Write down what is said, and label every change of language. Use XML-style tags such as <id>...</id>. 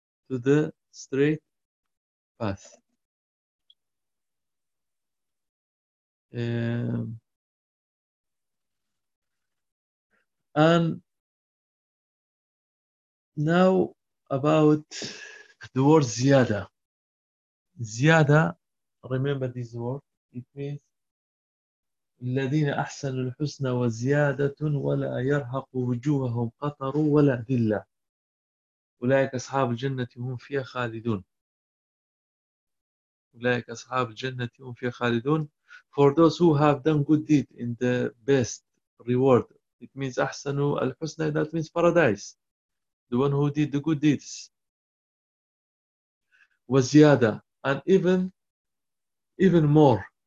<en>To the straight path. And now about the word زيادة.</en> <ar>زيادة,</ar> <en>remember this word, it means</en> <ar>الذين أحسنوا الحسنى وزيادة ولا يرهق وجوههم قطر ولا ذلة أولئك أصحاب الجنة هم فيها خالدون. أولئك أصحاب الجنة هم فيها خالدون.</ar> <en>For those who have done good deed in the best reward, it means</en> <ar>أحسنوا الحسنى,</ar> <en>that means paradise. The one who did the good deeds.</en> <ar>وزيادة</ar> <en>and even more.</en>